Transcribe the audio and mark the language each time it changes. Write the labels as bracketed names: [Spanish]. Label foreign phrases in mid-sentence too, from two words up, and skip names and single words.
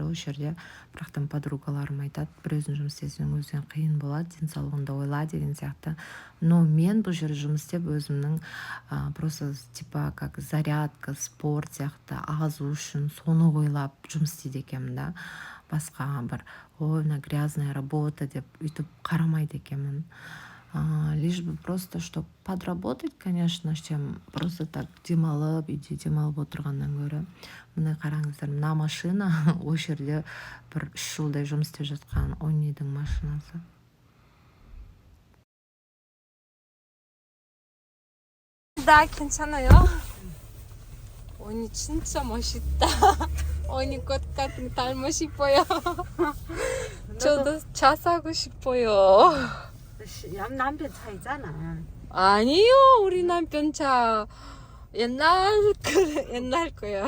[Kazakh] Осы жерде бірақтан подругаларым айтады, бір өзің жұмыс істесең өзің қиын болады, денсаулығыңды ойла деген сияқты. Но мен бұл жерде жұмыс істеп өзімнің [Russian] просто типа как зарядка, [Kazakh] спорт сияқты азу үшін соны ойлап жұмыс істейді екенмін да. Басқа бір мына [Russian] грязная работа [Kazakh] деп үйтіп қарамайды екенмін. [Russian] Лишь бы просто, чтобы подработать, конечно, чем просто так [Kazakh] демалып, үйде демалып отырғаннан гөрі. Міне қараңыздар, мына машина осы жерде бір 3 жылдай жұмыс істеп жатқан Оннидің машинасы. Да, [Korean] 괜찮아요. 언니 진짜 멋있다. 언니 꽃 같은 닮고 싶어요. 저도 차 사고 싶어요. 남편 차 있잖아. 아니요, 우리 남편 차 옛날 거야.